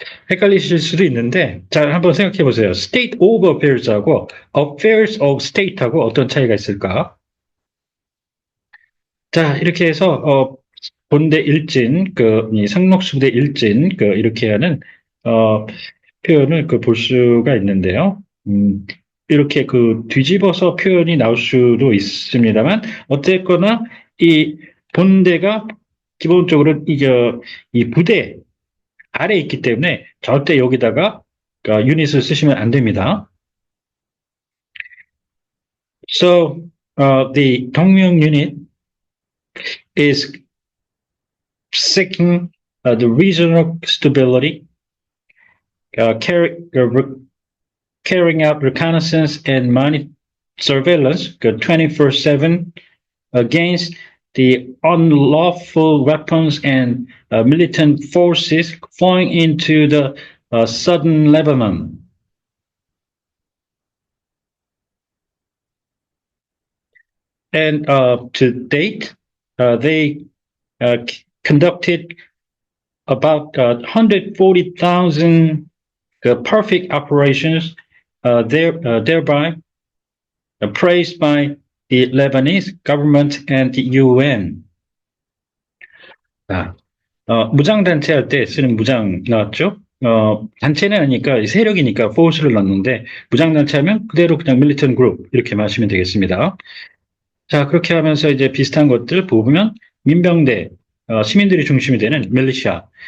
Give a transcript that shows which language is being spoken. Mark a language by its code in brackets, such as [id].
[ko] 헷갈리실 수도 있는데 자 한번 생각해 보세요. [en] state of affairs [ko] 하고 [en] affairs of state [ko] 하고 어떤 차이가 있을까? 자 이렇게 해서 본대 일진 이 상록수부대 일진 이렇게 하는 표현을 볼 수가 있는데요. 이렇게 뒤집어서 표현이 나올 수도 있습니다만 어쨌거나 이 본대가 기본적으로 이 부대 아래에 있기 때문에 절대 여기다가 유닛을 쓰시면 안 됩니다. So the 동명 unit is seeking the regional stability, carrying out reconnaissance and surveillance 24/7 against the unlawful weapons and militant forces flowing into the southern Lebanon. And to date, they conducted about 140,000 perfect operations, thereby praised by the Lebanese government and the UN. 무장단체 할 때 쓰는 무장 나왔죠? 단체는 아니니까 세력이니까 force를 넣는데 무장단체 하면 그대로 그냥 [en] militant group [ko] 이렇게 마시면 되겠습니다. 자, 그렇게 하면서 이제 비슷한 것들 보면 민병대, 시민들이 중심이 되는 밀리시아.